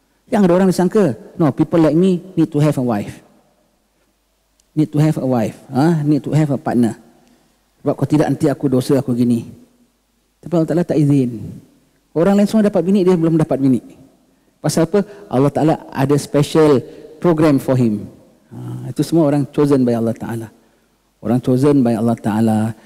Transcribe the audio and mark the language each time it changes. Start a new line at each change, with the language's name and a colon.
Malay: Yang ada orang disangka,
English: no, people like me need to have a wife. Need to have a partner.
Malay: Sebab kalau tidak nanti aku dosa, aku gini. Tapi Allah Ta'ala tak izin. Orang lain semua dapat bini, dia belum dapat bini. Pasal apa? Allah Ta'ala ada
English: special program for him.
Malay: Itu semua orang
English: chosen by
Malay: Allah Ta'ala. Orang
English: chosen by
Malay: Allah Ta'ala.